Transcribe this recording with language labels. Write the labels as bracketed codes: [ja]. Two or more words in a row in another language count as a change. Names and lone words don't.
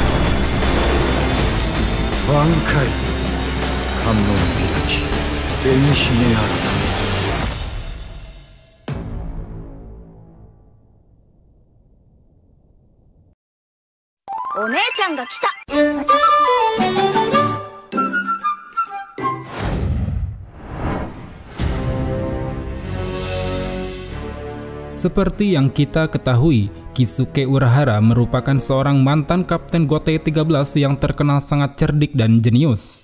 [ja] 挽回観音開き紅姫改め。お姉ちゃんが来た。 [id] Seperti yang kita ketahui, Kisuke Urahara merupakan seorang mantan kapten Gotei 13 yang terkenal sangat cerdik dan jenius.